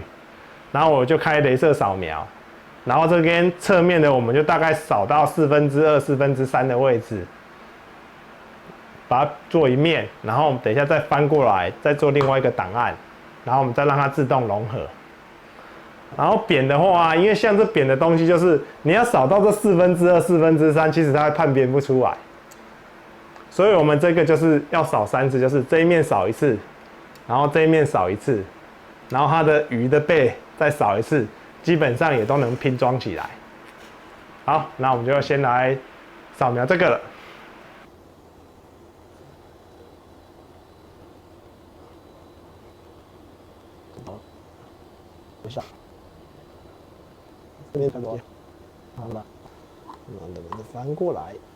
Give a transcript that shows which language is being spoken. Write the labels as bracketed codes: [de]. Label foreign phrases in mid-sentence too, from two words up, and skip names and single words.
[zh] 然後我就開雷射掃描，然後這邊側面的我們就大概掃到2/4、3/4的位置，把它做一面，然後我們等一下再翻過來，再做另外一個檔案，然後我們再讓它自動融合。然後扁的話，因為像這扁的東西，就是你要掃到這2/4、3/4，其實它會判別不出來，所以我們這個就是要掃3次，就是這一面掃1次，然後這一面掃1次，然後它的魚的背再掃1次，基本上也都能拼裝起來。好，那我們就先來掃描這個了。好，等一下，这边看多，好了，慢慢的翻过来。